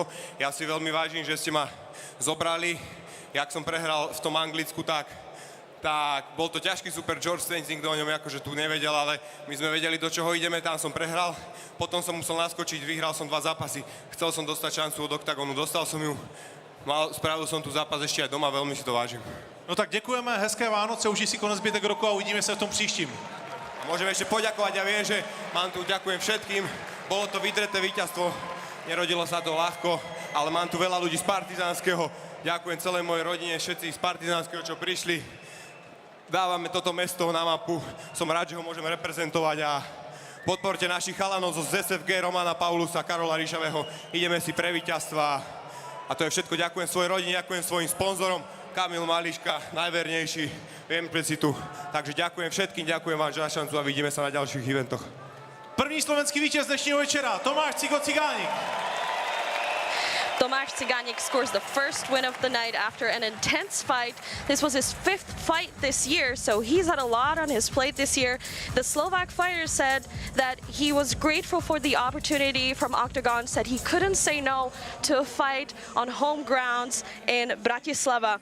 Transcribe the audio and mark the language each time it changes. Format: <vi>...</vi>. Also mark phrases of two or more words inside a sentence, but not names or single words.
<sk>Ja si veľmi vážim, že ste ma zobrali. Jak som prehral v tom Anglicku, tak bol to ťažký super George Saints, nikto o ňom akože tu nevedel, ale my sme vedeli, do čoho ideme, tam som prehral. Potom som musel naskočiť, vyhral som 2 zápasy. Chcel som dostať šancu od Octagonu, dostal som ju. Spravil som tu zápas ešte aj doma, veľmi si to vážim.</sk> <cs>No tak děkujeme, hezké Vánoce, užij si konec zbytek roku a uvidíme se v tom příštím.</cs> <sk>Môžem ešte poďakovať, ja viem, že mám tu, ďakujem všetkým, bolo to vydreté víťazstvo, nerodilo sa to ľahko, ale mám tu veľa ľudí z Partizánskeho, ďakujem celej mojej rodine, všetci z Partizánskeho, čo prišli, dávame toto mesto na mapu, som rád, že ho môžeme reprezentovať a podporte našich chalanov zo ZSFG, Romana Paulusa, Karola Ríšavého, ideme si pre víťazstva a to je všetko, ďakujem svojej rodine, ďakujem svojim sponzorom, Kamil Mališka, najvernejší, viem si tu. Takže ďakujem všetkým, ďakujem vám za šancu a vidíme sa na ďalších eventoch.</sk> <cs>První slovenský vítěz dnešního večera, Tomáš Cigo Ciganik.</cs> <en>Tomáš Ciganik scores the first win of the night after an intense fight. This was his 5th fight this year, so he's had a lot on his plate this year. The Slovak fighter said that he was grateful for the opportunity from Octagon, said he couldn't say no to a fight on home grounds in Bratislava.</en>